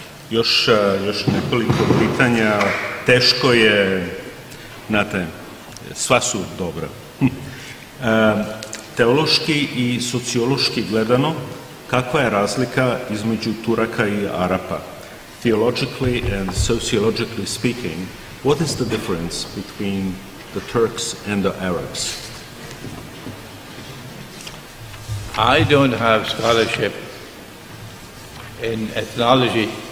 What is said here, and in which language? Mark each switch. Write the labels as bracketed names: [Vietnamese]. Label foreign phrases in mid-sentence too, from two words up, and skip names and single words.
[Bosnian] Još nekoliko pitanja, teško je, znate, sva su dobra. Teološki i sociološki gledano, kakva je razlika između Turaka i Arapa? [English] Theologically and sociologically speaking, what is the difference between the Turks and the Arabs? I don't have scholarship in ethnology.